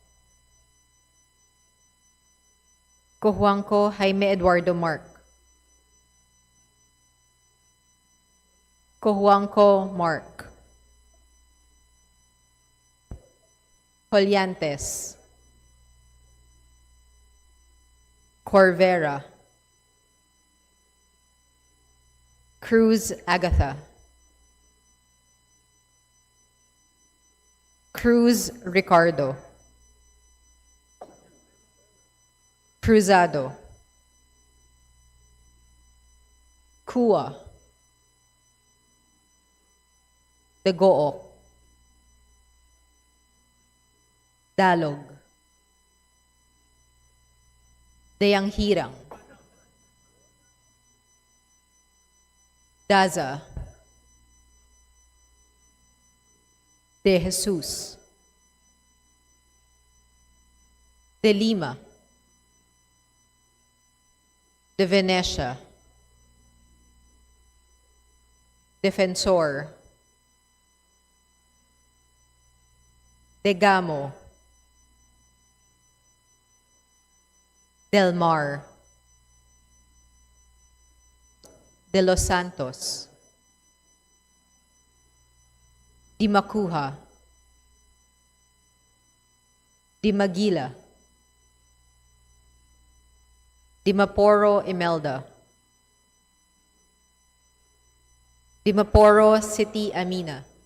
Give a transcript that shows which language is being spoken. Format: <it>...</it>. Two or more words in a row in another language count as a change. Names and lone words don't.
<en>Cojuangco Jaime Eduardo Mark. Cojuangco Mark. Colyantes. Corvera. Cruz Agatha. Cruz Ricardo. Cruzado. Kua. Dagook. Dalog. Dayanghirang. Daza. De Jesus. De Lima. De Venecia. Defensor. De Gamo. Del Mar. De Los Santos. Di Macuja. Di Maguila. Di Maporo Imelda. Di Maporo City Amina.</en>